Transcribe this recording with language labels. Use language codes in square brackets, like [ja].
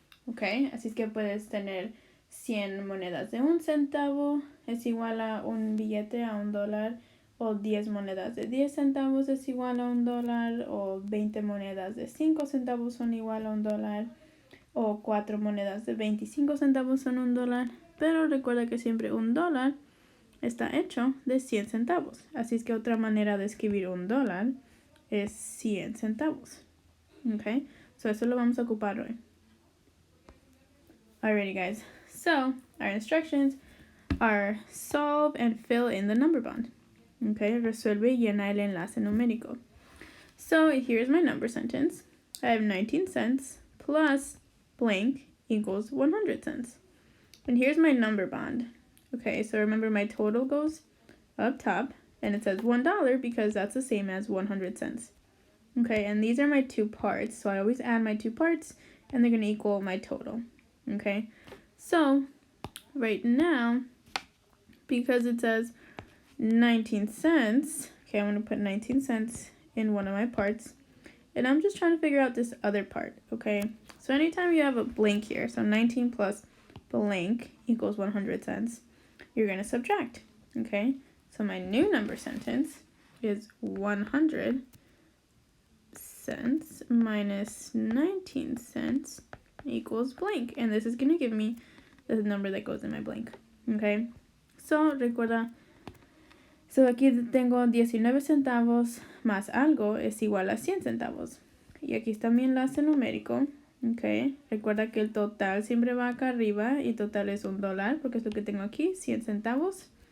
[es] Ok, así es que puedes tener 100 monedas de 1 centavo es igual a un billete a $1, o 10 monedas de 10 centavos es igual a $1, o 20 monedas de 5 centavos son igual a $1, o 4 monedas de 25 centavos son $1, pero recuerda que siempre $1 está hecho de 100 centavos. Así es que otra manera de escribir $1 es 100 centavos. [en] Okay, so [es] eso lo vamos a ocupar hoy. [en] Alrighty guys, so our instructions are solve and fill in the number bond. [es] Okay, resuelve y llena el enlace numérico. [en] So here's my number sentence. I have 19 cents plus blank equals 100 cents. And here's my number bond. Okay, so remember my total goes up top and it says $1 because that's the same as 100 cents. Okay, and these are my two parts, so I always add my two parts and they're going to equal my total. Okay, so right now, because it says 19 cents, okay, I'm going to put 19 cents in one of my parts, and I'm just trying to figure out this other part, okay? So anytime you have a blank here, so 19 plus blank equals 100 cents, you're going to subtract, okay? So my new number sentence is 100 cents minus 19 cents equals blank, and this is going to give me the number that goes in my blank. Okay, so [es] recuerda, [en] so [es] aquí tengo 19 centavos más algo es igual a 100 centavos, y aquí está mi enlace numérico. Okay, recuerda que el total siempre va acá arriba y total es $1 porque es lo que tengo aquí, 100 centavos.